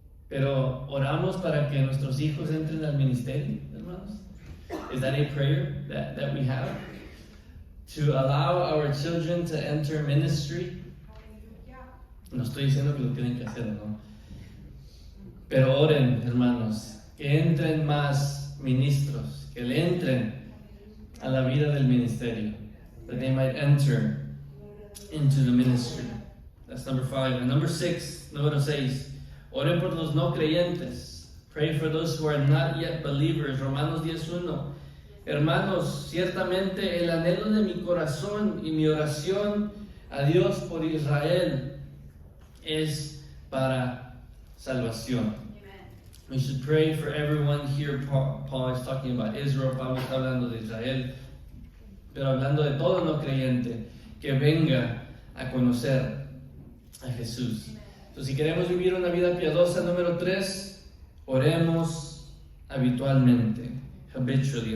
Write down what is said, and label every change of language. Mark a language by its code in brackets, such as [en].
[es] Pero oramos para que nuestros hijos entren al ministerio, hermanos. [en] Is that a prayer that we have? To allow our children to enter ministry? [es] No estoy diciendo que lo tienen que hacer, ¿no? Pero oren, hermanos, que entren más ministros, que le entren a la vida del ministerio. [en] That they might enter into the ministry. That's number 5. And number 6, [es] número 6. Oren por los no creyentes. [en] Pray for those who are not yet believers. [es] Romanos 10:1. Hermanos, ciertamente el anhelo de mi corazón y mi oración a Dios por Israel es para salvación. [en] We should pray for everyone here. Paul is talking about Israel. [es] Pablo está hablando de Israel, pero hablando de todo no creyente que venga a conocer a Jesús. Si queremos vivir una vida piadosa, número 3, oremos habitualmente, habitually.